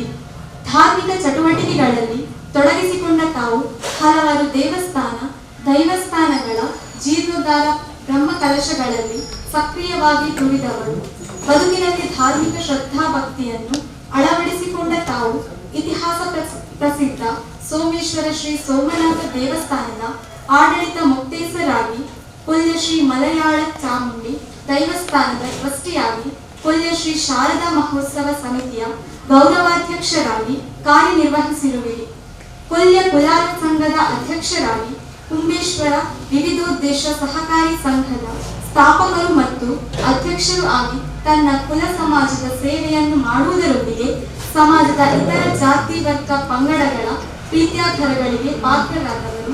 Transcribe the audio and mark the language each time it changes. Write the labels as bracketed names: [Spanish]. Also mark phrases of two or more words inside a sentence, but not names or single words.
[Kannada] ಧಾರ್ಮಿಕ ಚಟುವಟಿಕೆಗಳಲ್ಲಿ ತೊಡಗಿಸಿಕೊಂಡ ತಾವು ಹಲವಾರು ದೈವಸ್ಥಾನಗಳ ಜೀರ್ಣೋದ್ಧಾರ ಬ್ರಹ್ಮ ಕಲಶಗಳಲ್ಲಿ ಸಕ್ರಿಯವಾಗಿ ದುಡಿದವರು. ಬದುಕಿನಲ್ಲಿ ಧಾರ್ಮಿಕ ಶ್ರದ್ಧಾ ಭಕ್ತಿಯನ್ನು ಅಳವಡಿಸಿಕೊಂಡ ತಾವು ಇತಿಹಾಸ ಪ್ರಸಿದ್ಧ ಸೋಮೇಶ್ವರ ಶ್ರೀ ಸೋಮನಾಥ ದೇವಸ್ಥಾನದ ಆಡಳಿತ ಮೊಕ್ತೇಸರಾಗಿ, ಪುಲ್ಯ ಶ್ರೀ ಮಲಯಾಳ ಚಾಮುಂಡಿ ದೈವಸ್ಥಾನದ ಟ್ರಸ್ಟಿಯಾಗಿ, ಪುಲ್ಯ ಶ್ರೀ ಶಾರದಾ ಮಹೋತ್ಸವ ಸಮಿತಿಯ ಗೌರವಾಧ್ಯಕ್ಷರಾಗಿ ಕಾರ್ಯನಿರ್ವಹಿಸಿರುವಿರಿ. ಪುಲ್ಯ ಕುಲಾಲ ಸಂಘದ ಅಧ್ಯಕ್ಷರಾಗಿ, ಕುಂಬೇಶ್ವರ ವಿವಿಧೋದ್ದೇಶ ಸಹಕಾರಿ ಸಂಘದ ಸ್ಥಾಪಕರು ಮತ್ತು ಅಧ್ಯಕ್ಷರು ಆಗಿ ತನ್ನ ಕುಲ ಸಮಾಜದ ಸೇವೆಯನ್ನು ಮಾಡುವುದರೊಂದಿಗೆ ಸಮಾಜದ ಇತರ ಜಾತಿ ವರ್ಗ ಪಂಗಡಗಳ ಪ್ರೀತ್ಯಾಧಾರಗಳಿಗೆ ಪಾತ್ರರಾದವರು.